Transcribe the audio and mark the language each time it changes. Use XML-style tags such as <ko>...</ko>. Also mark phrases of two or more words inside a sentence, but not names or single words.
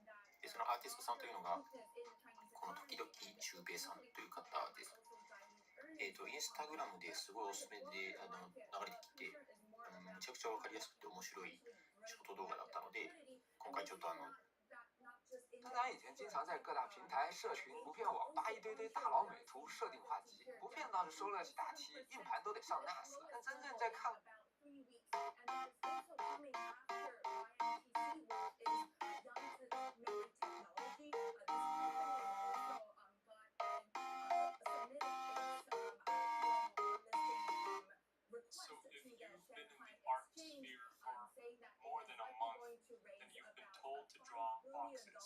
<ja>そのアーティストさんというのがこの時々シュウペイさんという方です。インスタグラムですごいおすすめで流れてきて、めちゃくちゃ分かりやすくて面白いショート動画だったので、今回ちょっとただ</ja> <zh>咱以前经常在各大平台、社群、图片网扒一堆堆大佬美图设定画集，图片倒是收了起大气，硬盘都得上 NAS 了。但真正在看。</zh> <en>So if you've been in the art sphere for more than a month, then you've been told to draw boxes.</en>